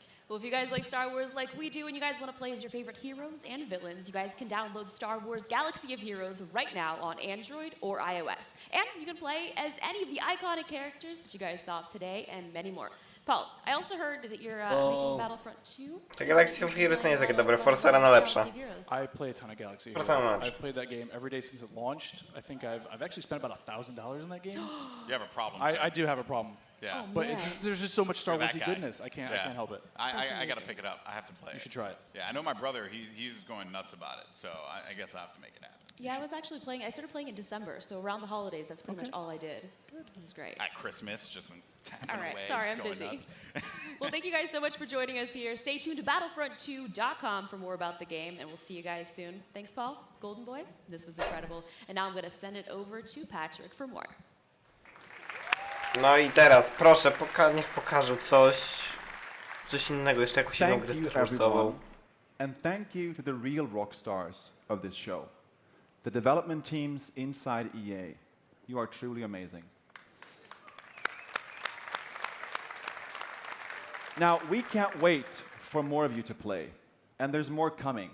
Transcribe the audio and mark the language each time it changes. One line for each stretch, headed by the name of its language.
English: Well, if you guys like Star Wars like we do and you guys want to play as your favorite heroes and villains, you guys can download Star Wars Galaxy of Heroes right now on Android or iOS. And you can play as any of the iconic characters that you guys saw today and many more. Paul, I also heard that you're making Battlefront 2.
Polish: Ta Galaxy of Heroes nie jest takie dobre, Forza Arena lepsza.
English: I play a ton of Galaxy Heroes. I've played that game every day since it launched. I think I've actually spent about $1,000 in that game. You have a problem. I do have a problem. Yeah. But there's just so much Star Warsy goodness. I can't help it. I got to pick it up. I have to play it. You should try it. Yeah, I know my brother, he was going nuts about it, so I guess I have to make it happen. Yeah, I was actually playing. I started playing in December, so around the holidays, that's pretty much all I did. It was great. At Christmas, just All right, away, sorry, just I'm going busy. nuts. Well, thank you guys so much for joining us here. Stay tuned to battlefront2.com for more about the game, and we'll see you guys soon. Thanks, Paul. Golden Boy, this was incredible. And now I'm going to send it over to Patrick for more.
Polish: No i teraz, proszę, niech pokażą coś innego, jeszcze jakąś inną grę Star Warsową.
English: And thank you to the real rock stars of this show. The development teams inside EA. You are truly amazing. Now, we can't wait for more of you to play. And there's more coming.